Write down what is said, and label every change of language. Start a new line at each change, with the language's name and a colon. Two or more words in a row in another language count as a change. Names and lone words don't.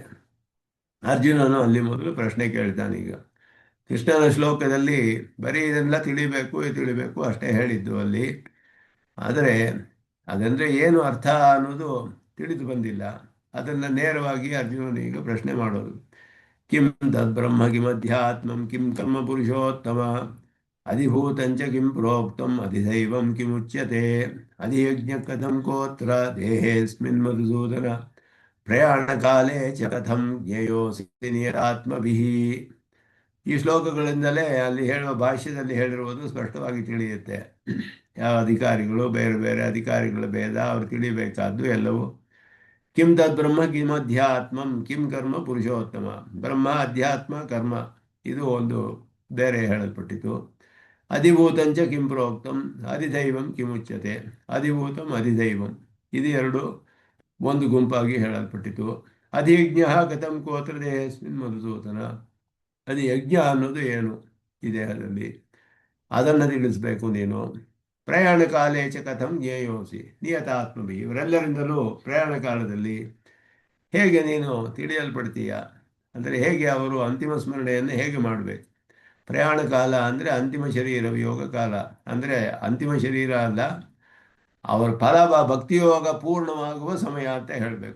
Kannada: ಅರ್ಜುನನು ಅಲ್ಲಿ ಮೊದಲು ಪ್ರಶ್ನೆ ಕೇಳ್ತಾನೆ. ಈಗ ಕೃಷ್ಣನ ಶ್ಲೋಕದಲ್ಲಿ ಬರೀ ಇದೆಲ್ಲ ತಿಳಿಬೇಕು ಅಷ್ಟೇ ಹೇಳಿದ್ದು ಅಲ್ಲಿ. ಆದರೆ ಅದಂದರೆ ಏನು ಅರ್ಥ ಅನ್ನೋದು ತಿಳಿದು ಬಂದಿಲ್ಲ. ಅದನ್ನು ನೇರವಾಗಿ ಅರ್ಜುನನು ಈಗ ಪ್ರಶ್ನೆ ಮಾಡೋದು.
Sanskrit: ಕಿಂ ತದ್ ಬ್ರಹ್ಮ ಕಿಮಧ್ಯಾತ್ಮಂ ಕಿಂ ಕರ್ಮ ಪುರುಷೋತ್ತಮ, ಅಧಿಭೂತಂಚ ಕಿಂ ಪ್ರೋಕ್ತಂ ಅಧಿದೈವಂ ಕಿಮುಚ್ಯತೆ ಅಧಿಯಜ್ಞ ಕಥಂ ಕೋತ್ರ ದೇಹೇಸ್ಮಿನ್ ಮಧುಸೂದನ ಪ್ರಯಾಣ ಕಾಲೇ ಚ ಕಥಂ ಜ್ಞೇಯೋಸಿ ನಿಯತಾತ್ಮಭಿಃ.
Kannada: ಈ ಶ್ಲೋಕಗಳಿಂದಲೇ ಅಲ್ಲಿ ಹೇಳುವ ಭಾಷ್ಯದಲ್ಲಿ ಹೇಳಿರುವುದು ಸ್ಪಷ್ಟವಾಗಿ ತಿಳಿಯುತ್ತೆ. ಯಾವ ಅಧಿಕಾರಿಗಳು, ಬೇರೆ ಬೇರೆ ಅಧಿಕಾರಿಗಳ ಭೇದ ಅವರು ತಿಳಿಬೇಕಾದ್ದು ಎಲ್ಲವೂ.
Sanskrit: ಕಿಂ ತದ್ಬ್ರಹ್ಮ ಕಿಂ ಅಧ್ಯಾತ್ಮಂ ಕಿಂ ಕರ್ಮ ಪುರುಷೋತ್ತಮ.
Kannada: ಬ್ರಹ್ಮ, ಅಧ್ಯಾತ್ಮ, ಕರ್ಮ ಇದು ಒಂದು ಬೇರೆ ಹೇಳಲ್ಪಟ್ಟಿತು.
Sanskrit: ಅಧಿಭೂತಂಚ ಕಿಂ ಪ್ರೋಕ್ತಂ ಅಧಿದೈವಂ ಕಿಮುಚ್ಯತೆ. ಅಧಿಭೂತಂ ಅಧಿದೈವಂ
Kannada: ಇದು ಎರಡು ಒಂದು ಗುಂಪಾಗಿ ಹೇಳಲ್ಪಟ್ಟಿತು.
Sanskrit: ಅಧಿಯಜ್ಞ ಕಥಂ ಕೋತ್ರ ದೇಹಸ್ಮಿನ್ ಮಧುಸೂದನ.
Kannada: ಅದು ಯಜ್ಞ ಅನ್ನೋದು ಏನು ಈ ದೇಹದಲ್ಲಿ, ಅದನ್ನು ತಿಳಿಸಬೇಕು ನೀನು.
Sanskrit: ಪ್ರಯಾಣ ಕಾಲೇ ಚ ಕಥಂ ಜ್ಞೇಯೋಸಿ ನಿಯತಾತ್ಮಭಿ.
Kannada: ಇವರೆಲ್ಲರಿಂದಲೂ ಪ್ರಯಾಣ ಕಾಲದಲ್ಲಿ ಹೇಗೆ ನೀನು ತಿಳಿಯಲ್ಪಡ್ತೀಯ ಅಂದರೆ ಹೇಗೆ ಅವರು ಅಂತಿಮ ಸ್ಮರಣೆಯನ್ನು ಹೇಗೆ ಮಾಡಬೇಕು. ಪ್ರಯಾಣ ಕಾಲ ಅಂದರೆ ಅಂತಿಮ ಶರೀರ ಯೋಗ ಕಾಲ ಅಂದರೆ ಅಂತಿಮ ಶರೀರ ಅಲ್ಲ, ಅವರ ಫಲ ಭಕ್ತಿಯೋಗ ಪೂರ್ಣವಾಗುವ ಸಮಯ ಅಂತ ಹೇಳಬೇಕು.